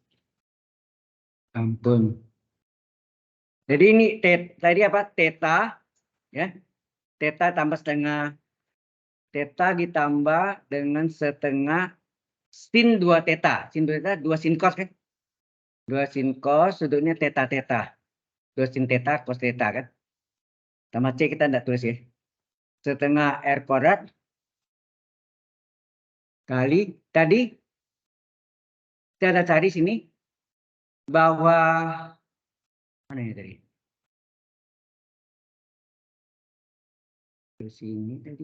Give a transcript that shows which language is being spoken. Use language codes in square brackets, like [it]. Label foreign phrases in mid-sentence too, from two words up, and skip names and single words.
[id] Ampun. Jadi ini tadi apa? Theta, ya. Theta tambah setengah. Theta ditambah dengan setengah sin 2 theta. Sin 2 theta, 2 sin cos kan? 2 sin cos, sudutnya theta theta. 2 sin theta cos theta kan? Tambah C kita enggak tulis ya. Setengah R kuadrat kali tadi kita ada cari sini bahwa mana ya tadi? Di sini tadi.